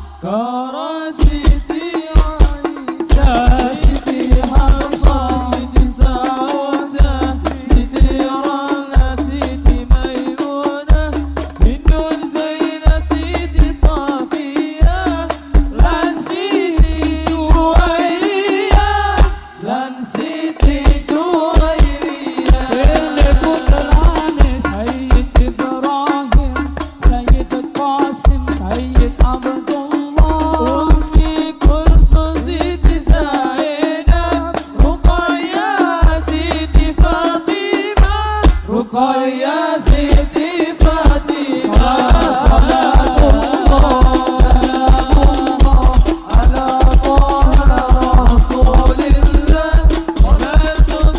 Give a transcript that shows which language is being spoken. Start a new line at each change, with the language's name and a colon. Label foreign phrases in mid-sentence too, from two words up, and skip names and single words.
Javanese: Siti Hafsah Siti Saudah Siti Rana Siti Maimunah Bintun Zainah Siti Safiyah lan Siti Juwairiyah Ele putrane Sayyid Ibrahim Sayyid Qasim Sayyid Abdullah Ummi Kulsum Siti Zainab Ruqayyah Siti Fatimah Ruqayyah Siti Fatimah
Arabic: صلاة الله على طه رسول الله صلاة الله